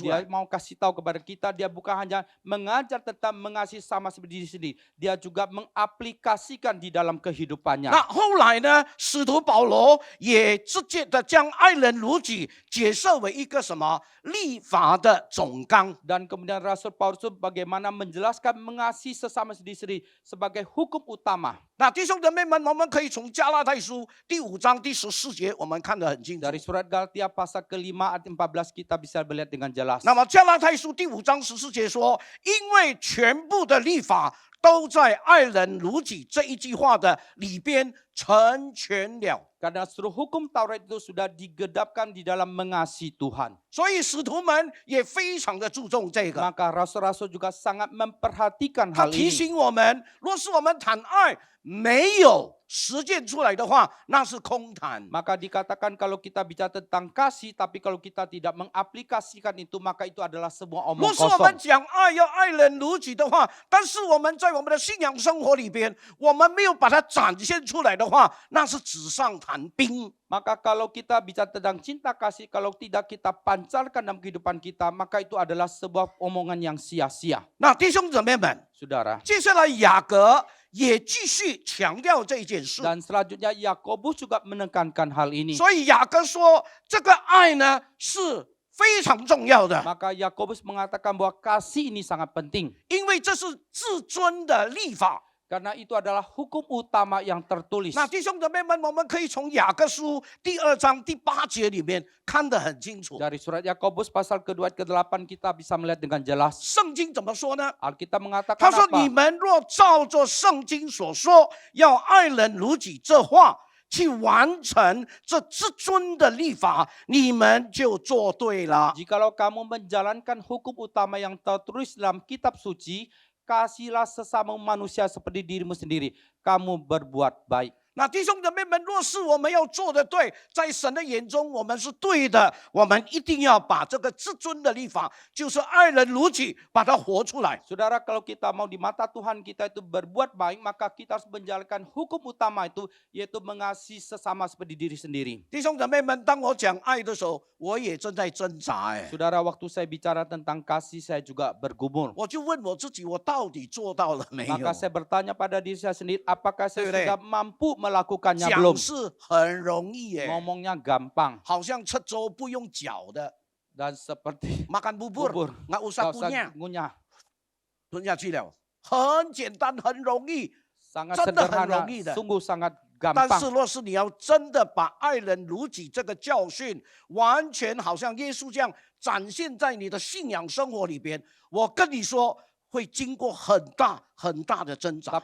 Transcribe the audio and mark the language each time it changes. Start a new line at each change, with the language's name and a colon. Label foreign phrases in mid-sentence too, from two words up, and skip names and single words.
Indonesian: Dia
Chinese: 来。
Indonesian: mau kasih tahu kepada kita, dia bukan hanya mengajar tentang mengasihi sama seperti diri sendiri. Dia juga mengaplikasikan di dalam kehidupannya.
Chinese: 那后来呢，使徒保罗也直接的将爱人如己解释为一个什么立法的总纲。
Indonesian: Dan kemudian Rasul Paulus itu bagaimana menjelaskan mengasihi sesama diri sendiri sebagai hukum utama.
Chinese: 那弟兄姊妹们，我们可以从加拉太书第5章第14节，我们看得很清楚。
Indonesian: Dari surat Galatia pasal ke-5 ayat 14 kita bisa melihat dengan jelas.
Chinese: 那么加拉太书第5章14节说，因为全部的律法都在爱人如己这一句话的里边成全了。
Indonesian: Karena seluruh hukum Taurat itu sudah digedapkan di dalam mengasihi Tuhan.
Chinese: 所以使徒们也非常的注重这个。
Indonesian: Maka rasul-rasul juga sangat memperhatikan
Chinese: 他
Indonesian: hal
Chinese: 提
Indonesian: ini.
Chinese: 醒我们，若是我们谈爱没有实践出来的话，那是空谈。
Indonesian: Maka dikatakan kalau kita bicara tentang kasih, tapi kalau kita tidak mengaplikasikan itu, maka itu adalah sebuah omong
Chinese: 若是我们
Indonesian: kosong.
Chinese: 讲爱要爱人如己的话，但是我们在我们的信仰生活里边，我们没有把它展现出来的话，那是纸上谈兵。
Indonesian: Maka kalau kita bicara tentang cinta kasih, kalau tidak kita pancarkan dalam kehidupan kita, maka itu adalah sebuah omongan yang sia-sia.
Chinese: 那弟兄姊妹们，
Indonesian: Saudara.
Chinese: 接下来雅各也继续强调这一件事。
Indonesian: Dan selanjutnya Yakobus juga menekankan hal ini.
Chinese: 所以雅各说，这个爱呢是非常重要的，
Indonesian: Maka Yakobus mengatakan bahwa kasih ini sangat penting.
Chinese: 因为这是至尊的立法。
Indonesian: Karena itu adalah hukum utama yang tertulis.
Chinese: 那弟兄姊妹们，我们可以从雅各书第2章第8节里面看得很清楚。
Indonesian: Dari surat Yakobus pasal ke-2 ke-8 kita bisa melihat dengan jelas.
Chinese: 圣经怎么说呢？
Indonesian: Alkitab mengatakan
Chinese: 他说：“你
Indonesian: apa?
Chinese: 们若照着圣经所说，要爱人如己这话，去完成这至尊的律法，你们就做对了。”
Indonesian: Jikalau kamu menjalankan hukum utama yang tertulis dalam kitab suci, kasihlah sesama manusia seperti dirimu sendiri. Kamu berbuat baik.
Chinese: 那弟兄姊妹们，若是我们要做的对，在神的眼中我们是对的，我们一定要把这个至尊的律法，就是爱人如己，把它活出来。
Indonesian: Saudara, kalau kita mau di mata Tuhan kita itu berbuat baik, maka kita harus menjalankan hukum utama itu, yaitu mengasihi sesama seperti diri sendiri.
Chinese: 弟兄姊妹们，当我讲爱的时候，我也正在挣扎。
Indonesian: Saudara, waktu saya bicara tentang kasih, saya juga bergumul.
Chinese: 我就问我自己，我到底做到了没有？
Indonesian: Maka saya bertanya pada diri saya sendiri, apakah saya Betul. sudah mampu melakukannya
Chinese: 讲
Indonesian: belum?
Chinese: 是很容易耶，
Indonesian: Ngomongnya gampang
Chinese: 好像吃粥不用搅的，
Indonesian: dan seperti makan bubur bubur. nggak usah Nggak usah punya， ngunyah.
Chinese: 吞下去了，很简单，很容易。
Indonesian: Sangat
Chinese: 真的很
Indonesian: sederhana,
Chinese: 容易的。
Indonesian: sungguh sangat
Chinese: 但
Indonesian: gampang.
Chinese: 是若是你要真的把爱人如己这个教训，完全好像耶稣这样展现在你的信仰生活里边，我跟你说，会经过很大很大的挣扎。